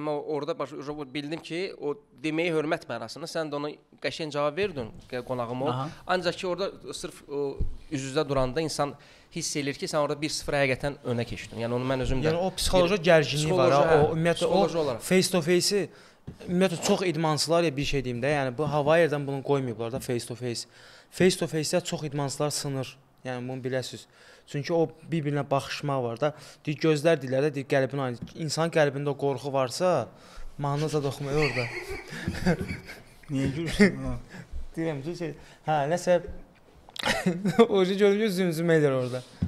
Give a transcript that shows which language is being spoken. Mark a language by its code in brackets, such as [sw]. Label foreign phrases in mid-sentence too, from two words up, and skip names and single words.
[az] Amma orada bildim ki, o deməyi hörmət mənasında sən də ona qəşəng cavab verdin, qonağım ol. Ancaq ki orada sırf o üz-üzə duranda insan hiss eləyir ki, sən orada 1-0 həqiqətən önə keçdin. Yəni onu mən özüm də. Yəni o psixoloji gərginlik var ha, o ümumiyyətlə o [en] face to face-i [az] ümumiyyətlə çox idmançılar ya bir şey deyim də, yəni bu hava yerdən bunu qoymayıblar da [en] face to face. Face to face-də [az] çox idmançılar sınır. Yəni bunu biləsiniz. Çünki o bir-birinə baxışmaq var da. Deyir gözlər deyirlər də, deyir qəlbin aynı. İnsan qəlbində qorxu varsa, mahnıza da oxumayır orada. Niyə gülürsən? Deyirəm ki, hə, nəsə o görünür zümzüm edir orada.